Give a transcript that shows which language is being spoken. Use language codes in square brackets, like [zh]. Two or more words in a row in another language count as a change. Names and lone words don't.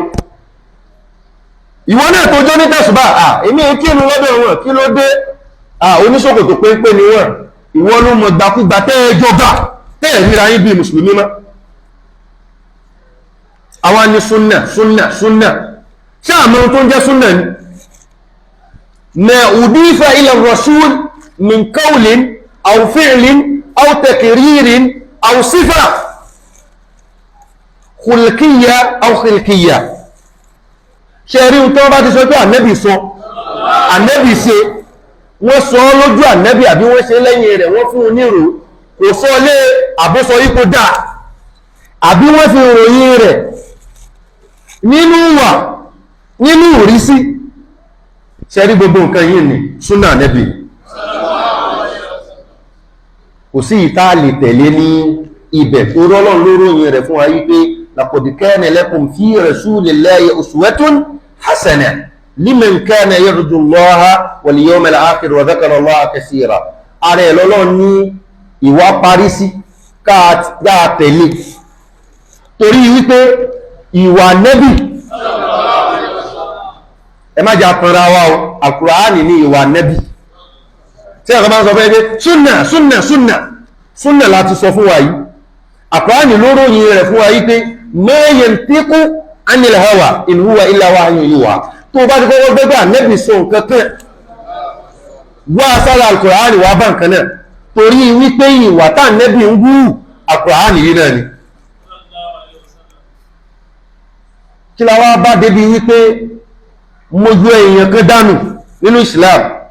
[yo] Ìwọ náà tó jọ ní tẹ̀sùbá, èmi kírun lọ́dọ̀ wọn, kí ló dé? Oníṣòkòtò péńpé ni wọ́n. Ìwọ ló mọ̀ gbàkúgbà tẹ́ẹ̀jọba tẹ́ẹ̀ríra yín bí mùsùlùmí mọ́. Àwọn ni súnnà súnnà súnnà. Ṣé àmọ́ tó ń jẹ́ súnnà ni? [ar] ما أضيف إلى الرسول من قول أو فعل أو تقرير أو صفة خلقية أو خلقية. [yo] Ṣé rí tó bá ti sọ pé ànábì sọ, ànábì ṣe, wọ́n sọ lójú ànábì àbí wọ́n ṣe lẹ́yìn rẹ̀, wọ́n fún un nírò, kò sọ lé àbúsọ yípo dà, àbí wọ́n fi ròyìn rẹ̀ nínú wà, nínú ìrísí. Ṣé rí gbogbo nǹkan yìí ni súnà ànábì. Kò sí ìta lè tẹ̀lé ní ibẹ̀ tó rọ́lọ́n lóròyìn rẹ̀ fún wa yí pé [ar] لقد كان لكم في رسول الله أسوة حسنة لمن كان يرجو الله واليوم الآخر وذكر الله كثيرا. [yo] Ààrẹ lọ́lọ́run ní ìwà parí sí ká tẹ̀lé, torí wípé ìwà nẹ́bì, ẹ má jà kanra wa o, Al-Qur'ani ní ìwà nẹ́bì. Tí ẹ̀kọ́ bá ń sọ fẹ́ pé súnnà súnnà súnnà súnnà láti sọ fún wa yìí, Al-Qur'ani ló ròyìn rẹ̀ fún wa yìí pé [ar] ما ينطق عن الهوى إن هو إلا وحي يوحى. [yo] Tó bá ti kọ́kọ́ gbẹ́gbẹ́ ànẹ́bì sọ nǹkan kan wá sára Al-Qur'ani wá bá nǹkan náà, torí wípé ìwà tá ànẹ́bì ń wú Al-Qur'ani yìí náà ni. Kí la wá bá débi wípé mo yọ èèyàn kan dànù nínú Islam?